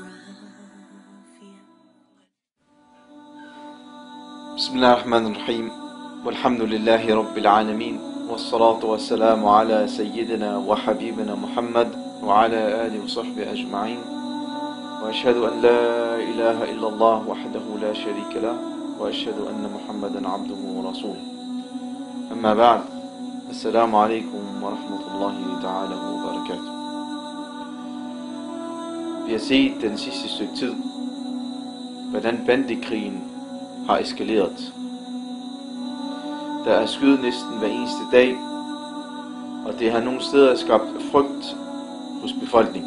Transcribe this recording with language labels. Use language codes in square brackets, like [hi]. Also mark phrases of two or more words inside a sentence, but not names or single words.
[ar] بسم الله الرحمن الرحيم والحمد لله رب العالمين والصلاة والسلام على سيدنا وحبيبنا محمد وعلى آله وصحبه أجمعين وأشهد أن لا إله إلا الله وحده لا شريك له وأشهد أن محمدا عبده ورسوله أما بعد السلام عليكم ورحمة الله تعالى وبركاته. [da] Vi har set den sidste stykke tid, hvordan bandekrigen har eskaleret. Der er skyde næsten hver eneste dag, og det har nogle steder skabt frygt hos befolkningen.